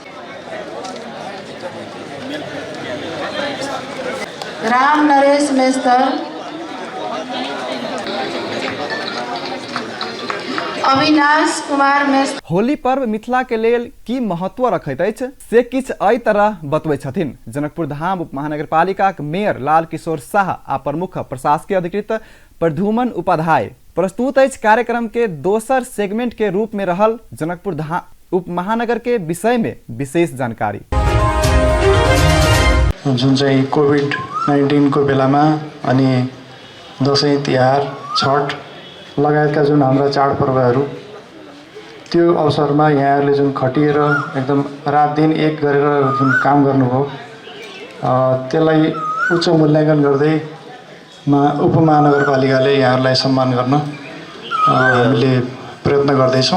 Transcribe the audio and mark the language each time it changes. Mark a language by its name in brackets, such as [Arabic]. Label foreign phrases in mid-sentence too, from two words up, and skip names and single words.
[Maithili] राम नरेश मेस्तर, अविनाश कुमार मेस्तर। होली पर्व मिथिला के लेल की महत्व रखैत अछि से किछु एहि तरह बतबै छथिन जनकपुर धाम उप महानगरपालिकाक मेयर लाल किशोर शाह आ प्रमुख प्रशासकीय अधिकृत प्रद्युमन उपाध्याय। प्रस्तुत अछि कार्यक्रम के दोसर सेगमेंट के रूप में रहल जनकपुर धाम उप महानगर के विषय में विशेष जानकारी। [Nepali] जुन चाहिँ कोभिड-19 को बेलामा अनि दसैँ तिहार छठ लगायतका जुन हाम्रा चाडपर्वहरू त्यो अवसरमा यहाँहरूले जुन खटिएर एकदम रात दिन एक गरेर जुन काम गर्नुभयो त्यसलाई उच्च मूल्याङ्कन गर्दै उपमहानगरपालिकाले यहाँहरूलाई सम्मान गर्न हामीले प्रयत्न गर्दैछौँ।